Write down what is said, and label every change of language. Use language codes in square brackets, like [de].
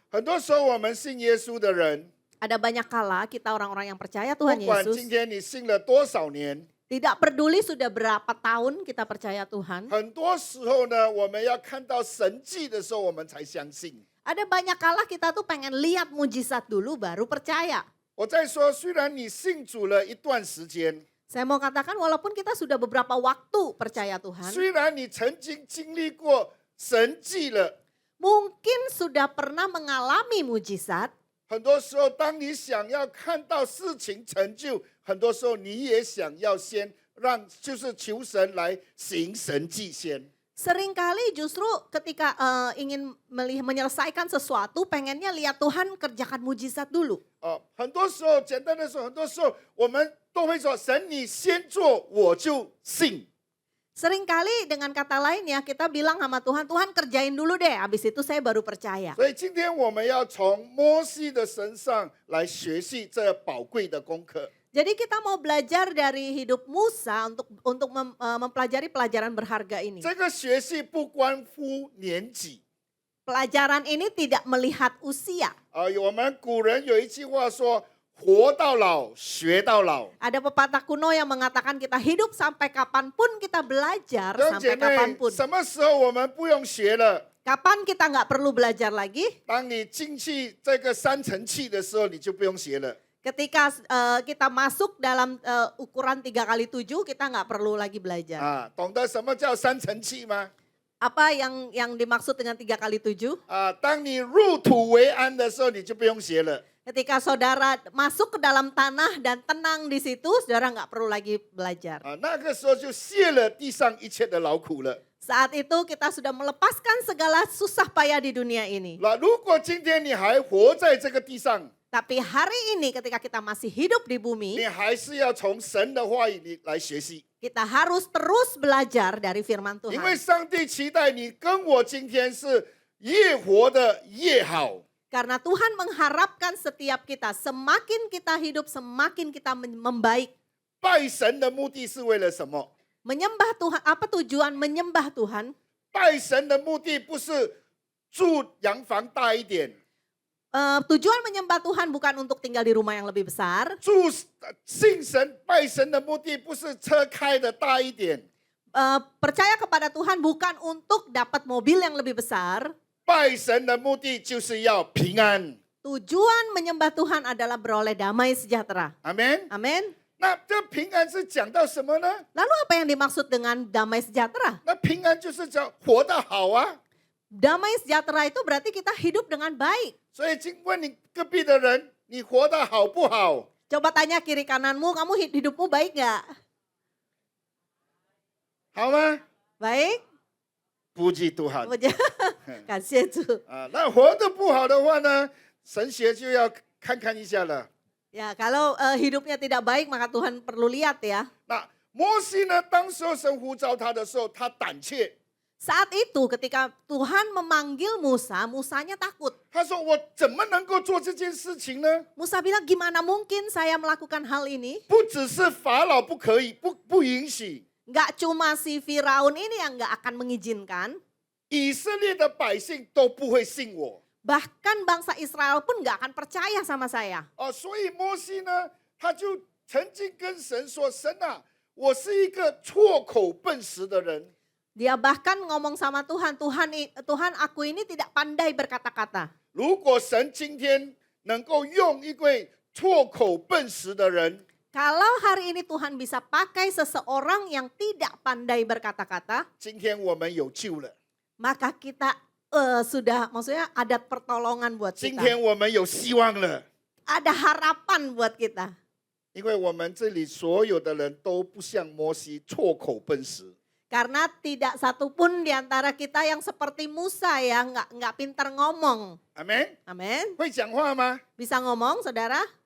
[zh] 很多时候，我们信耶稣的人， [id] Ada banyak kala kita orang-orang yang percaya [zh] 不 [id] Tuhan [zh] 管 [id] Yesus, [zh] 今天你信了多少年， [id] tidak peduli sudah berapa tahun kita percaya Tuhan. [zh] 很多时候呢，我们要看到神迹的时候，我们才相信。 [id] Ada banyak kala kita tuh pengen lihat mujizat dulu baru percaya. [zh] 我再说，虽然你信主了一段时间， [id] Saya mau katakan walaupun kita sudah beberapa waktu percaya Tuhan, [zh] 虽然你曾经经历过神迹了， [id] mungkin sudah pernah mengalami mujizat. [zh] 很多时候，当你想要看到事情成就，很多时候你也想要先让，就是求神来行神迹先。 [id] Seringkali justru ketika ingin menyelesaikan sesuatu, pengennya lihat Tuhan kerjakan mujizat dulu. [zh] 很多时候，简单的说，很多时候我们都会说：“神，你先做，我就信。” [id] Seringkali dengan kata lain ya, kita bilang sama Tuhan, Tuhan kerjain dulu deh, habis itu saya baru percaya. [zh] 所以今天我们要从摩西的身上来学习这宝贵的功课。 [id] Jadi kita mau belajar dari hidup Musa untuk mempelajari pelajaran berharga ini. [zh] 这个学习不关乎年纪。 [id] Pelajaran ini tidak melihat usia. [zh] 我们古人有一句话说：“活到老，学到老。” [id] Ada pepatah kuno yang mengatakan kita hidup sampai kapanpun kita belajar [zh] 弟兄姐 [id] sampai [zh] 妹， [id] kapanpun. [zh] 什么时候我们不用学了？ [id] Kapan kita nggak perlu belajar lagi? [zh] 当你进去这个三层气的时候，你就不用学了。 [id] Ketika kita masuk dalam ukuran 3x7, kita nggak perlu lagi belajar. [zh] 懂得什么叫三层气吗？ [id] Apa yang dimaksud dengan 3x7? [zh] 当你入土为安的时候，你就不用学了。 [id] Ketika saudara masuk ke dalam tanah dan tenang di situ, saudara nggak perlu lagi belajar. [zh] 那个时候就卸了地上一切的劳苦了。 [id] Saat itu kita sudah melepaskan segala susah payah di dunia ini. [zh] 那如果今天你还活在这个地上， [id] Tapi hari ini ketika kita masih hidup di bumi, [zh] 你还是要从神的话语里来学习， [id] kita harus terus belajar dari firman [zh] 因为 [id] Tuhan. [zh] 上帝期待你跟我今天是越活得越好。 [id] Karena Tuhan mengharapkan setiap kita, semakin kita hidup, semakin kita membaik. [zh] 拜神的目的是为了什么？ [id] Menyembah Tuhan, apa tujuan menyembah Tuhan? [zh] 拜神的目的不是住洋房大一点， [id] Tujuan menyembah Tuhan bukan untuk tinggal di rumah yang lebih besar. [zh] 信神拜神的目的不是车开的大一点， [id] Percaya kepada Tuhan bukan untuk dapat mobil yang lebih besar. [zh] 拜神的目的就是要平安。 [id] Tujuan menyembah Tuhan adalah beroleh damai sejahtera. [zh] 阿门。 [id] Amin. [zh] 那这平安是讲到什么呢？ [id] Lalu apa yang dimaksud dengan damai sejahtera? [zh] 那平安就是讲活得好啊。 [id] Damai sejahtera itu berarti kita hidup dengan baik. [zh] 所以，请问你隔壁的人，你活得好不好？ [id] Coba tanya kiri kananmu, kamu hidupmu baik gak? [zh] 好吗？ [id] Baik? [zh] 不嫉妒好。感谢主. 那活得不好的话呢，神学就要看看一下了。 [id] Ya, kalau hidupnya tidak baik maka Tuhan perlu lihat ya. [zh] 那摩西呢，当时候神呼召他的时候，他胆怯。 [id] Saat itu ketika Tuhan memanggil Musa, Musanya takut. [zh] 他说：“我怎么能够做这件事情呢？ [id] Musa bilang, gimana mungkin saya melakukan hal ini? [zh] 不只是法老不可以，不允许， [id] Gak cuma si Firaun ini yang gak akan mengizinkan. [zh] 以色列的百姓都不会信我。 [id] Bahkan bangsa Israel pun gak akan percaya sama saya. [zh] 所以摩西呢，他就曾经跟神说：神啊，我是一个错口笨舌的人。” [id] Dia bahkan ngomong sama Tuhan, Tuhan aku ini tidak pandai berkata-kata. [zh] 如果神今天能够用一位错口笨舌的人， [id] Kalau hari ini Tuhan bisa pakai seseorang yang tidak pandai berkata-kata, [zh] 今天我们有救了， [id] maka kita sudah, maksudnya ada pertolongan buat [zh] 今 [id] kita. [zh] 天我们有希望了， [id] Ada harapan buat kita. [zh] 因为我们这里所有的人都不像摩西错口笨舌。 [id] Karena tidak satupun di antara kita yang seperti Musa ya, nggak pintar ngomong. [zh] 阿门。 [id] Amin. [zh] 会讲话吗？ [id] Bisa ngomong saudara?